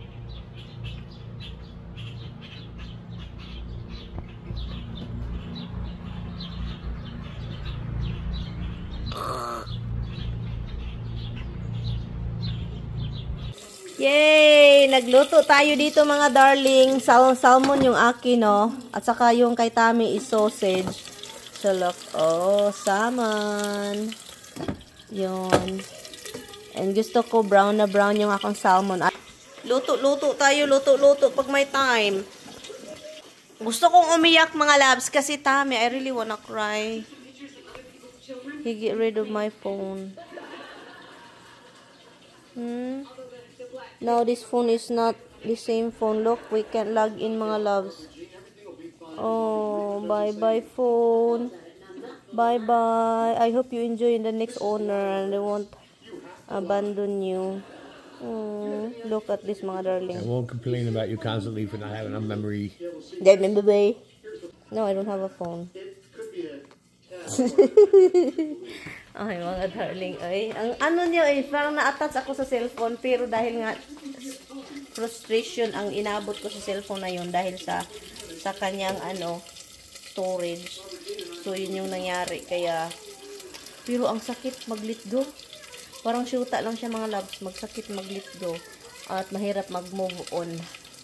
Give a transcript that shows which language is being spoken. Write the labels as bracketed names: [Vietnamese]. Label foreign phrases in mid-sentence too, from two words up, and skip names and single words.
[Filipino] Yay! Nagluto tayo dito mga darling. Salmon yung akin, no? At saka yung kay Tami [English] is sausage. So look, oh, salmon. [Filipino] Yun. And gusto ko brown na brown yung akong salmon. Luto tayo, luto pag may time. Gusto kong umiyak mga loves kasi Tami, [English] I really wanna cry. He get rid of my phone. Now this phone is not the same phone. Look, we can't log in [Filipino] mga loves. [English] Oh, bye-bye phone. Bye-bye. I hope you enjoy the next owner and they won't abandon you. Look at this [Filipino] mga darling. [English] I won't complain about you constantly for not having a memory. No, I don't have a phone. [Filipino] Ay, mga darling. Ay, ang ano niyo parang na-attach ako sa cellphone pero dahil nga frustration ang inabot ko sa cellphone na yun dahil sa kanyang storage. So, yun yung nangyari. Kaya, pero ang sakit mag- [English] let go. [Filipino] Parang syuta lang siya mga loves. Magsakit mag- [English] let go. [Filipino] At mahirap mag-move on.